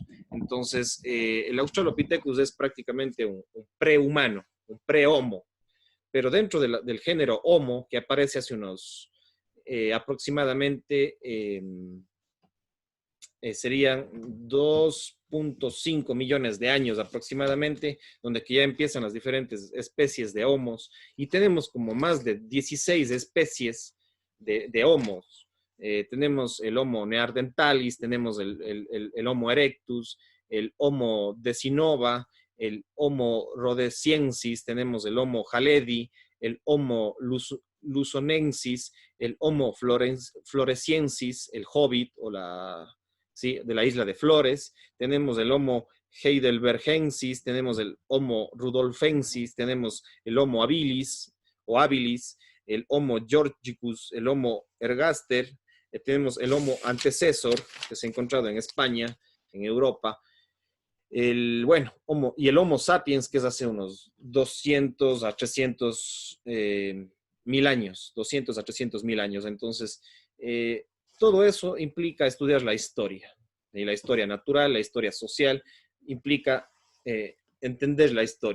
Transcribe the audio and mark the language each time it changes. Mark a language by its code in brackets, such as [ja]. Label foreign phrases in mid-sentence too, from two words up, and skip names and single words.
[es] Entonces, el Australopithecus es prácticamente un prehumano, un pre-homo, pero dentro del género Homo, que aparece hace unos aproximadamente serían 2.5 millones de años aproximadamente, donde que ya empiezan las diferentes especies de homos, y tenemos como más de 16 especies de homos. Tenemos el Homo neanderthalis, tenemos el Homo erectus, el Homo decinova, el Homo rhodesiensis, tenemos el Homo haledi, el Homo luzonensis, el Homo floresiensis, el hobbit o ¿sí? De la isla de Flores, tenemos el Homo heidelbergensis, tenemos el Homo rudolfensis, tenemos el Homo habilis o habilis, el Homo georgicus, el Homo ergaster, tenemos el Homo antecesor, que se ha encontrado en España, en Europa, y el Homo sapiens, que es hace unos 200 a 300 mil años, 200 a 300 mil años. Entonces, todo eso implica estudiar la historia, y la historia natural, la historia social, implica entender la historia.